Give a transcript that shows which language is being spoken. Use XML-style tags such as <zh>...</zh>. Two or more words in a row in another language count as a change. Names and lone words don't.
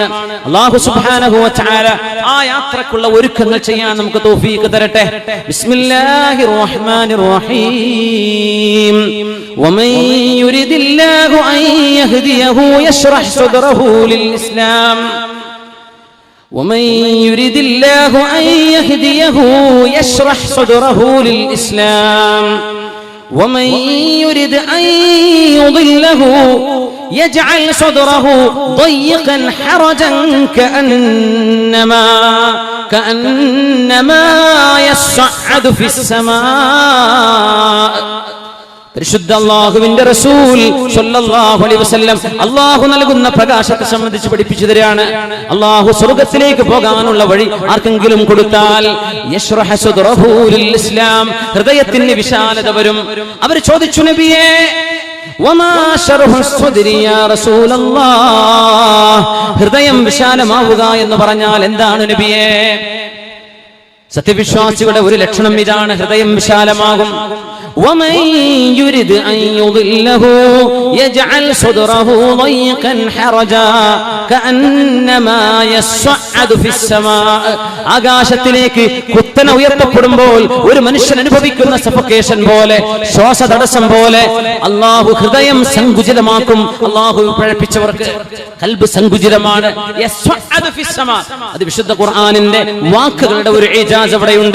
<ml>അല്ലാഹു</ml> <ar>سبحانه وتعالى</ar> <ml>ആ യാത്രക്കുള്ള ഒരുക്കങ്ങൾ ചെയ്യാൻ നമുക്ക് തൗഫീഖ് തരട്ടെ.</ml> <ar>بسم الله الرحمن الرحيم. ومن يرد الله أن يهديه يشرح صدره للإسلام. ومن يريد الله أن يهديه يشرح صدره للإسلام ومن يريد أن يضله يجعل صدره ضيقا حرجا كأنما يصعد في السماء.</ar> <ml>പരിശുദ്ധ അല്ലാഹുവിന്റെ റസൂൽ</ml> <ar>صلى الله عليه وسلم</ar> <ml>അല്ലാഹു നൽകുന്ന പ്രകാശത്തെ സംബന്ധിച്ച് പഠിപ്പിച്ചു തരികയാണ്. അല്ലാഹു സ്വർഗ്ഗത്തിലേക്ക് പോകാനുള്ള വഴി ആർക്കെങ്കിലും കൊടുത്താൽ</ml> <ar>يشرح صدره للإسلام,</ar> <ml>ഹൃദയത്തിന് വിശാലത വരും. അവർ ചോദിച്ചു, നബിയേ</ml> <ar>وما شرح الصدر يا رسول الله,</ar> <ml>ഹൃദയം വിശാലമാവുക എന്ന് പറഞ്ഞാൽ എന്താണ് നബിയേ? സത്യവിശ്വാസികളുടെ ഒരു ലക്ഷണം ഇതാണ്, ഹൃദയം വിശാലമാകും.</ml> <ar>ومن يرد أن يضله يجعل صدره ضيقا حرجا كأنما يصعد في السماء.</ar> <ml>ആകാശത്തിലേക്ക് കുത്തനെ ഉയർത്തപ്പെടുമ്പോൾ ഒരു മനുഷ്യൻ അനുഭവിക്കുന്ന സഫോക്കേഷൻ പോലെ, ശ്വാസതടസ്സം പോലെ അല്ലാഹു ഹൃദയം സങ്കുചിതമാക്കും. അല്ലാഹു പഴപ്പിച്ചവർക്ക് ഖൽബ് സങ്കുചിതമാണ്.</ml> <ar>يصعد في السماء,</ar> <ml>അത് വിശുദ്ധ ഖുർആനിന്റെ വാക്കുകളുടെ ഒരു ഇജാസ് അവിടെയുണ്ട്.</ml>